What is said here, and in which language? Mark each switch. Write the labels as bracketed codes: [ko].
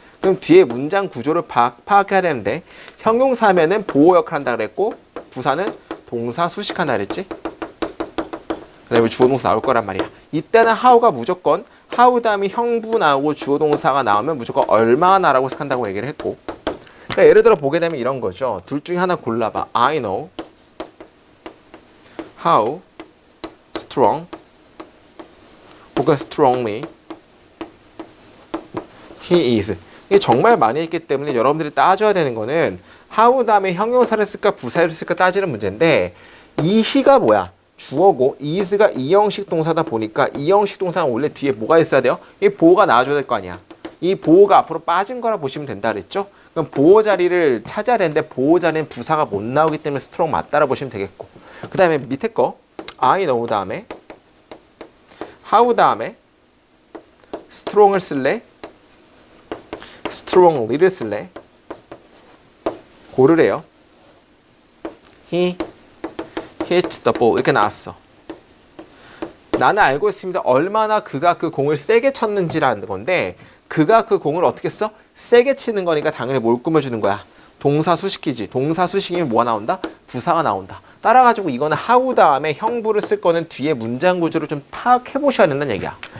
[ko] 그럼 뒤에 문장 구조를 파악해야 되는데 형용사면은 보호 역할을 한다 그랬고 부사는 동사 수식한다 그랬지. 그다음에 주어 동사 나올 거란 말이야. 이때는 how가 무조건 how 다음에 형부 나오고 주어 동사가 나오면 무조건 얼마나라고 생각한다고 얘기를 했고 그러니까 예를 들어 보게 되면 이런 거죠. 둘 중에 하나 골라봐. [en] I know how strong [ko] 혹은 [en] strongly he is. [ko] 이게 정말 많이 했기 때문에 여러분들이 따져야 되는 거는 how 다음에 형용사를 쓸까 부사를 쓸까 따지는 문제인데 이 he가 뭐야? 주어고 is가 이형식 동사다 보니까 이형식 동사는 원래 뒤에 뭐가 있어야 돼요? 이 보호가 나와줘야 될 거 아니야. 이 보호가 앞으로 빠진 거라 보시면 된다 그랬죠? 그럼 보호 자리를 찾아야 되는데 보호 자리는 부사가 못 나오기 때문에 스트롱 맞다라 보시면 되겠고 그 다음에 밑에 거 [en] I know [ko] 다음에 how 다음에 strong을 쓸래? strongly를 쓸래? 고르래요. [en] He hit the ball [ko] 이렇게 나왔어. 나는 알고 있습니다. 얼마나 그가 그 공을 세게 쳤는지라는 건데 그가 그 공을 어떻게 써? 세게 치는 거니까 당연히 뭘 꾸며주는 거야? 동사 수식이지. 동사 수식이면 뭐가 나온다? 부사가 나온다. 따라가지고 이거는 how 다음에 형부를 쓸 거는 뒤에 문장 구조를 좀 파악해 보셔야 된다는 얘기야.